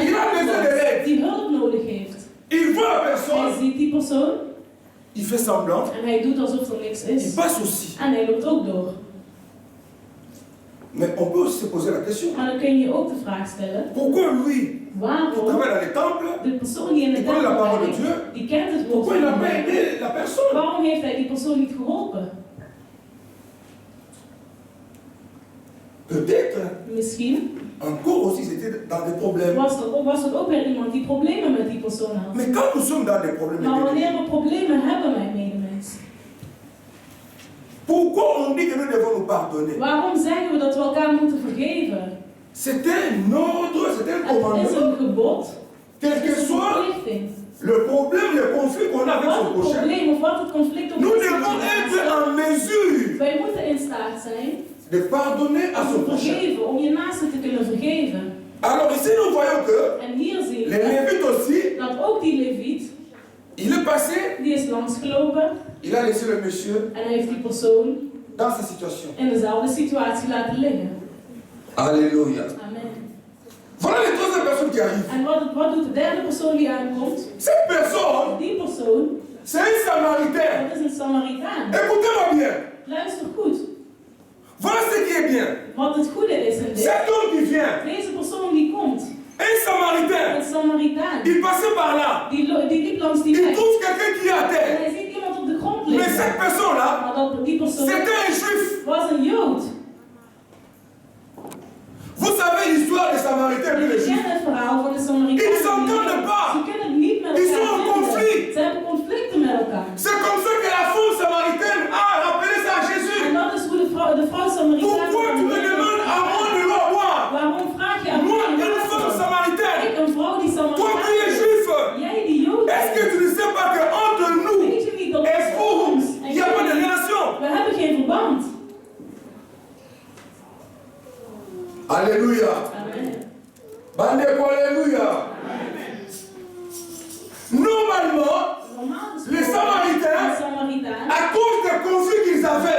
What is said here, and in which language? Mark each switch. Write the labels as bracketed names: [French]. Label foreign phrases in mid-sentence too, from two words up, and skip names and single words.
[French] Il a [Dutch] dood [French] besoin de [Dutch] was, [French] l'aide. [Dutch] die hulp nodig heeft. [French] Il voit la [Dutch] Hij [French] personne, [Dutch] ziet die persoon [French] il fait semblant, [Dutch] en hij doet alsof er niks [French] il [Dutch] is. [French] passe aussi. [Dutch] En hij loopt ook door. [French] Mais on peut aussi se poser la question. [Dutch] Maar dan kun je ook de vraag stellen, [French] Pourquoi lui, qui [Dutch] waarom [French] travaille dans les temples, [Dutch] de persoon die in de [French] il connaît la [Dutch] tempel [French] parole de [Dutch] werkt, [French] Dieu, [Dutch] die kent het woord [French] pourquoi [Dutch] van [French] il n'a [Dutch] de [French] pas [Dutch] Heer, [French] aidé la personne? [Dutch] waarom heeft hij die persoon niet geholpen? [French] Peut-être, [Dutch] Misschien [French] encore aussi, c'était dans des problèmes. [Dutch] was er ook weer iemand die problemen met die persoon had. [French] Mais quand nous sommes dans des problèmes, [Dutch] Maar wanneer [French] bien-aimés, [Dutch] we problemen hebben, mijn medemens, [French] pourquoi on dit que nous devons nous pardonner? [Dutch] waarom zeggen we dat we elkaar moeten vergeven? [French] C'est un ordre, c'est un [Dutch] Het is [French] commandement. [Dutch] een gebod, [French] Quel [Dutch] het [French] que [Dutch] is een [French] soit [Dutch] verplichting. [French] le problème, le conflit qu'on a avec [Dutch] Wat [French] son [Dutch] het [French] prochain, [Dutch] probleem of wat het conflict ook [French] nous [Dutch] is met [French] devons [Dutch] je [French] être [Dutch] naaste, [French] en mesure [Dutch] wij moeten in staat zijn [French] de pardonner à [Dutch] om [French] son [Dutch] te [French] prochain. [Dutch] vergeven, om je naaste te kunnen vergeven. [French] Alors ici, nous voyons que [Dutch] En hier zien [French] les [Dutch] we [French] Lévites aussi, [Dutch] dat ook die leviet, [French] Il est passé, [Dutch] Die is langsgelopen [French] il a laissé le monsieur [Dutch] en heeft die persoon [French] dans sa situation. [Dutch] in dezelfde situatie laten liggen. [French] Alléluia. [Dutch] Amen. [French] Voilà les troisième personnes qui arrivent. [Dutch] En wat doet de derde persoon die aankomt? [French] Cette personne, [Dutch] Die persoon, [French] c'est un Samaritain. [Dutch] dat is een Samaritaan. [French] Écoutez-moi bien. [Dutch] Luister goed. [French] Voilà ce qui est bien. [Dutch] Wat het goede is in dit. [French] Cet homme qui vient, [Dutch] Deze persoon die komt, [French] un Samaritain, [Dutch] een Samaritaan, [French] il passait par là. [Dutch] die liep langs die [French] Il [Dutch] weg. [French] trouve quelqu'un qui est à [Dutch] En [French] terre. [Dutch] hij ziet iemand op de grond [French] Mais [Dutch] liggen. [French] cette personne-là, [Dutch] Maar die persoon [French] c'était un juif. [Dutch] was een Jood. [French] Vous savez l'histoire des Samaritains et [Dutch] Je [French] des Juifs. [Dutch] kent het verhaal van de Samaritaan. [French] Ils s'entendent pas. [Dutch] Ze kunnen het niet met [French] Ils sont [Dutch] elkaar [French] en [Dutch] vinden. [French] conflit. [Dutch] Ze hebben conflicten met elkaar. [French] C'est comme ça que la femme samaritaine a rappelé ça à [Dutch] En [French] Jésus. [Dutch] dat is hoe de vrouw Samaritaan... [French] Pourquoi tu me demandes à moi de l'eau à boire? [Dutch] Waarom vraag je aan [French] Moi, [Dutch] mij? [French] une femme samaritaine. [Dutch] Ik, een vrouw die [French] Toi [Dutch] Samaritaan [French] qui es [Dutch] is. [French] juif. [Dutch] Jij die Jood [French] Est-ce que [Dutch] bent. [French] tu ne sais pas qu'entre nous [Dutch] Weet je niet dat [French] et [Dutch] tussen [French] vous, [Dutch] ons en [French] il n'y a pas de [Dutch] jullie, [French] relation? [Dutch] we hebben geen verband. [French] Alléluia. [Dutch] Amen. [French] Bandeko, alléluia. Normalement, [Dutch] Normaal [French] les [Dutch] gesproken, [French] Samaritains, [Dutch] de Samaritaan, [French] à cause des conflits qu'ils avaient